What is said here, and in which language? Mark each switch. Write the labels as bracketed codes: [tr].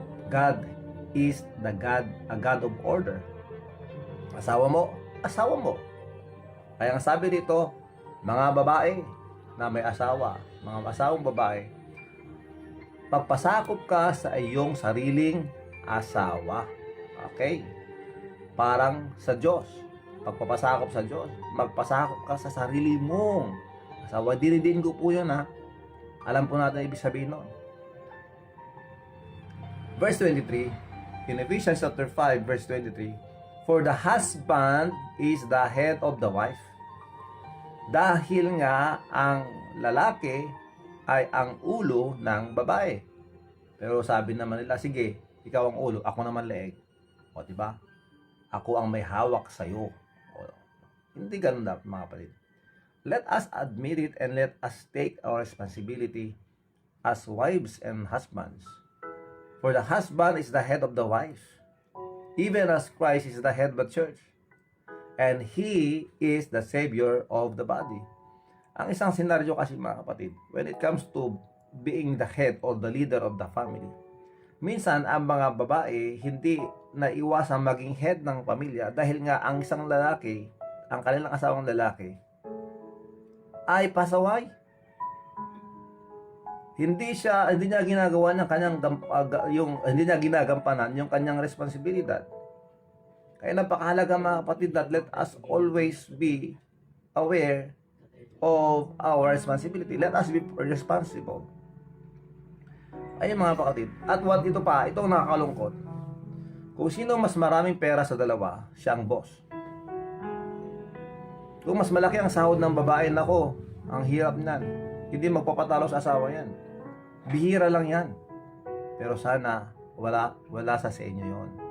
[en] God is a God of order. [tl] Asawa mo. Kaya ang sabi dito, mga babae na may asawa, mga asawang babae, pagpasakop ka sa iyong sariling asawa. Okay? Parang sa Diyos. Pagpapasakop sa Diyos, magpasakop ka sa sarili mong asawa. Dinidin ko po yun ha. Alam po natin ibig sabihin nun. [en] Verse 23, in Ephesians chapter 5, verse 23, for the husband is the head of the wife. [tl] Dahil nga ang lalaki ay ang ulo ng babae. Pero sabi naman nila, sige, ikaw ang ulo, ako naman leeg. O, diba? Ako ang may hawak sa'yo. O, hindi ganun dapat mga kapatid. [en] Let us admit it and let us take our responsibility as wives and husbands. For the husband is the head of the wife, even as Christ is the head of the church, and He is the Savior of the body. [tl] Ang isang senaryo kasi mga kapatid, [en] when it comes to being the head or the leader of the family, [tl] minsan ang mga babae hindi naiwasang maging head ng pamilya dahil nga ang isang lalaki, ang kanilang asawang lalaki, ay pasaway. Hindi niya ginagawa ng kanyang hindi niya ginagampanan yung kanyang responsibilidad. Kaya napakahalaga mga kapatid [en] that let us always be aware of our responsibility. Let us be responsible. [tl] Ayun mga kapatid. At what ito pa, itong nakakalungkot. Kung sino mas maraming pera sa dalawa, siya ang boss. Kung mas malaki ang sahod ng babae, nako, ang hirap niyan. Hindi magpapatalo sa asawa yan. Bihira lang yan. Pero sana, wala sa inyo yon.